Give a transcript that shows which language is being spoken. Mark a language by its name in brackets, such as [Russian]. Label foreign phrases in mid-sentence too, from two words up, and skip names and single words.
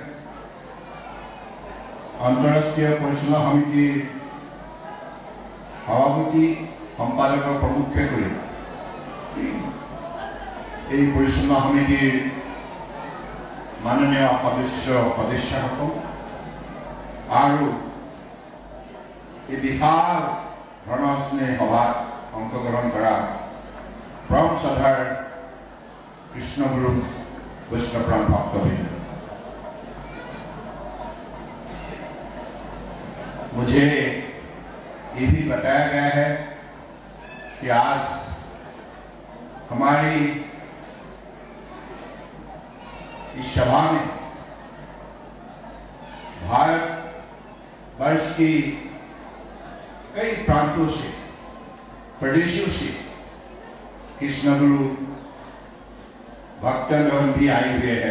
[Assamese] আন্তঃৰাষ্ট্ৰীয় পৰিচালনা সমিতিৰ সভাপতি সম্পাদকৰ প্ৰমুখ্যে কৰি এই পৰিচালনা সমিতিৰ মাননীয় সদস্যসকল আৰু এই বিশাল ধৰ্মালোচনী সভাত অংশগ্ৰহণ কৰা পৰম শ্ৰদ্ধাৰ কৃষ্ণগুৰু বৈষ্ণৱপ্ৰাণ ভক্তবৃন্দ, [Hindi] मुझे ये भी बताया गया है कि आज हमारी इस सभा में भारत वर्ष की कई प्रांतों से, प्रदेशों से कृष्णगुरु भक्तगण भी आए हुए हैं।